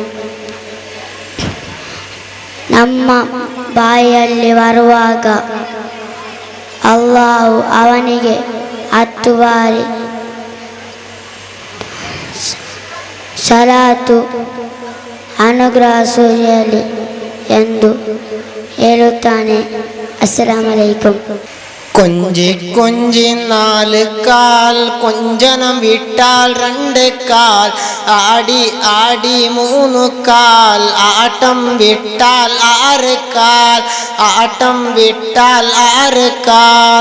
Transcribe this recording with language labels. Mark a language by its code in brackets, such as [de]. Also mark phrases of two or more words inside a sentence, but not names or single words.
[kn] ನಮ್ಮ ಬಾಯಲ್ಲಿ ಬರುವಾಗ ಅಲ್ಲಾಹು ಅವನಿಗೆ 10 ಬಾರಿ ಸಲಾತು ಅನುಗ್ರಹ ಸುರಿಯಲಿ ಎಂದು ಹೇಳುತ್ತಾನೆ. [ar] السلام عليكم. [ml] കൊഞ്ചി കൊഞ്ചി 4 കാൽ, കൊഞ്ചനം വിട്ടാൽ 2 കാൽ, ആടി ആടി 3 കാൽ, ആട്ടം വിട്ടാൽ 6 കാൽ, ആട്ടം വിട്ടാൽ 6 കാൽ.